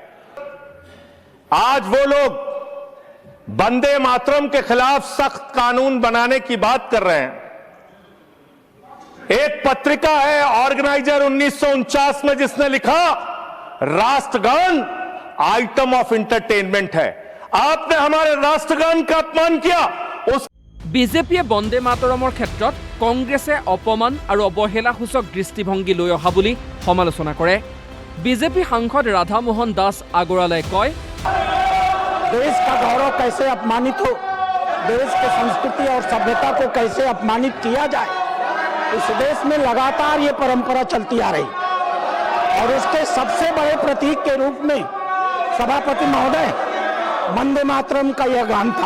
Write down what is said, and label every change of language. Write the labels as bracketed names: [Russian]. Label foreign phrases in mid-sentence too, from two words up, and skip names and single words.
[Hindi] आज वो लोग वंदे मातरम के खिलाफ सख्त कानून बनाने की बात कर रहे हैं। एक पत्रिका है ऑर्गेनाइजर 1949 में जिसने लिखा राष्ट्रगान [English] item of entertainment [Hindi] है। आपने हमारे राष्ट्रगान का अपमान किया। उस [Assamese] বিজেপিয়ে বন্দে মাতৰমৰ ক্ষেত্ৰত কংগ্ৰেছে অপমান আৰু অৱহেলাসূচক দৃষ্টিভংগী লৈ অহা বুলি সমালোচনা কৰে। বিজেপি সাংসদ ৰাধা মোহন দাস আগৰৱালাই কয়, [Hindi] देश का गौरव कैसे अपमानित हो, देश की संस्कृति और सभ्यता को कैसे अपमानित किया जाए, इस देश में लगातार ये परंपरा चलती आ रही और उसके सबसे बड़े प्रतीक के रूप में सभापति महोदय वंदे मातरम का यह गान था।